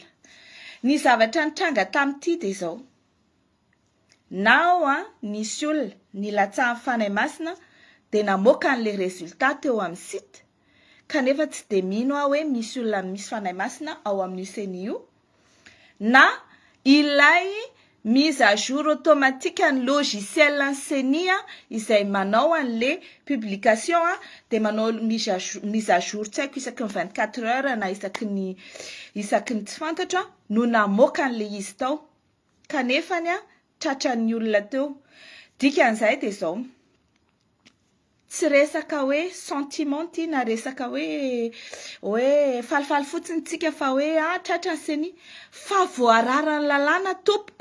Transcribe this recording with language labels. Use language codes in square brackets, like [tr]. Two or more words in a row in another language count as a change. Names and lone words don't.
[mg] Ny zavatra nitranga tamin'ity dia izao. Na ao nisy olona nilatsahan'ny fanahy masina dia namoaka an'ilay résultat teo amin'ny site. Kanefa tsy dia mino aho hoe misy olona misy fanahy masina ao amin'io CENI io. Na ilay [fr] mise à jour automatique [mg] ny logiciel ny CENI izay manao an'ilay publication dia manao [fr] mise à jour [mg] tsy haiko isaky ny 24 heures na isaky ny tsy fantatra no namoaka an'ilay izy tao. Kanefany tratran'ny olona teo. Dikan'izay dia izao. Tsy resaka hoe sentiment ty na resaka hoe falifaly fotsiny tsika fa hoe tratran'ny CENI fa voararany lalàna tompoko.